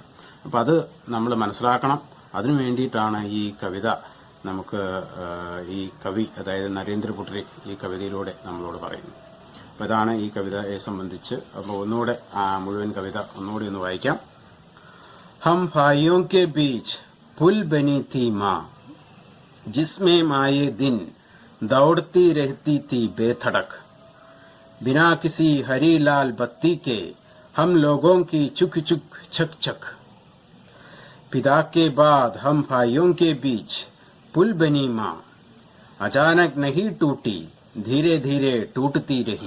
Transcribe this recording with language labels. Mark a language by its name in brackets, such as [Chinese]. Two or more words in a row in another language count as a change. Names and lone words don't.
[Malayalam] അപ്പൊ അത് നമ്മൾ മനസ്സിലാക്കണം. അതിനു വേണ്ടിയിട്ടാണ് ഈ കവിത നമുക്ക് ഈ കവി, അതായത് നരേന്ദ്ര പുട്രി, ഈ കവിതയിലൂടെ നമ്മളോട് പറയുന്നത്. അപ്പൊ ഇതാണ് ഈ കവിതയെ സംബന്ധിച്ച്. അപ്പൊ ഒന്നുകൂടെ മുഴുവൻ കവിത ഒന്നുകൂടി ഒന്ന് വായിക്കാം. [Hindi] ഹം ഭായിയോं के बीच पुल बनी थी माँ, जिसमें माये दिन दौड़ती रहती थी बेधड़क, बिना किसी हरी लाल बत्ती के हम लोगों की चुक चुक छक छक. पिता के बाद हम भाइयों के बीच पुल बनी माँ, अचानक नहीं टूटी, धीरे धीरे टूटती रही.